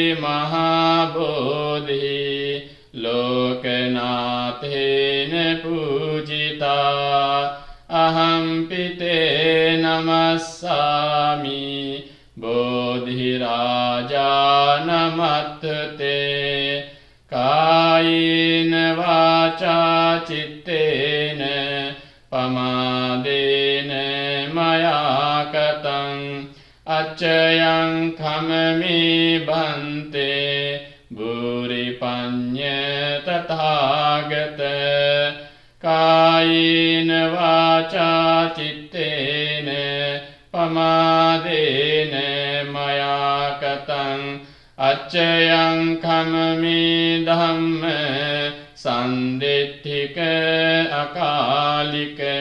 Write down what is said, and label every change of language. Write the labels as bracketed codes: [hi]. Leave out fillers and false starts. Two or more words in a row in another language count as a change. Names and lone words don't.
[pi] මහබෝධි ලෝකනාථේන පූජිතා අහම්පිතේ නමස්සාමි බෝධිරාජා නමත්තතේ කායේන වාචා චිත්තේන පමාදේන මයා කතං අච්චයං කමමේ බන්තේ බුරි පඤ්ඤ තථාගත කායේන වාචා චිත්තේන පමාදේන මයා කතං අච්චයං කමමේ ධම්ම සන්දිට්ඨික අකාලික